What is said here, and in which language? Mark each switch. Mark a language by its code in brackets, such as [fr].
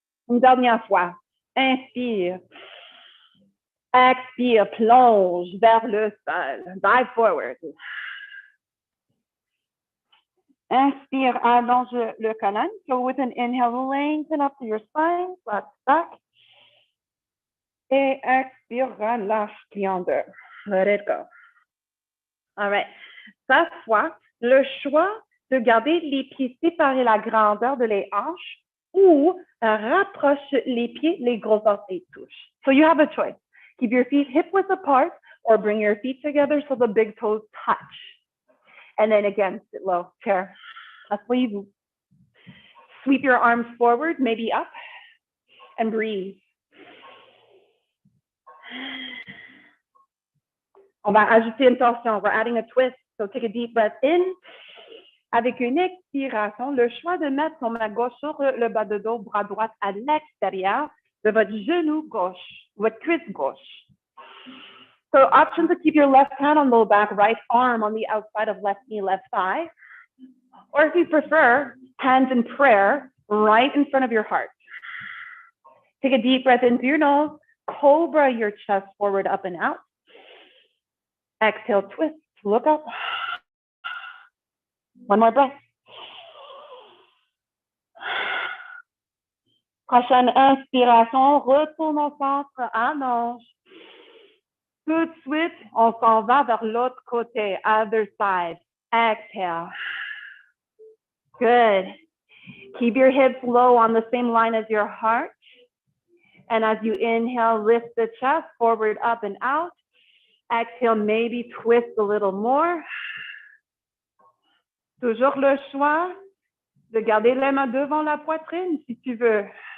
[fr] Une dernière fois. Inspire. Expire, plonge vers le sol. [en] Dive forward. [fr] Inspire, allonge le colonne. [en] So with an inhale, lengthen up to your spine, flat back. [fr] Et expire, relâche, plie en deux. [en] Let it go. All right. [fr] Cette fois, le choix de garder les pieds séparés la grandeur de les hanches ou rapproche les pieds, les gros orteils touchent. [en] So you have a choice. Keep your feet hip-width apart or bring your feet together so the big toes touch. And then again, sit low, chair. [fr] Asseyez-vous. [en] Sweep your arms forward, maybe up, and breathe. [fr] On va ajouter une torsion. [en] We're adding a twist. So take a deep breath in. [fr] Avec une expiration, le choix de mettre son main gauche sur le bas de dos, bras droit à l'extérieur de votre genou gauche, votre cuisse gauche. [en] So option to keep your left hand on low back, right arm on the outside of left knee, left thigh. Or if you prefer, hands in prayer right in front of your heart. Take a deep breath in through your nose. Cobra your chest forward, up and out. Exhale, twist, look up. One more breath. [fr] Prochaine inspiration, retourne au centre, allonge. Tout de suite, on s'en va vers l'autre côté, [en] other side. Exhale. Good. Keep your hips low on the same line as your heart. And as you inhale, lift the chest forward, up and out. Exhale, maybe twist a little more. [fr] Toujours le choix de garder les mains devant la poitrine si tu veux.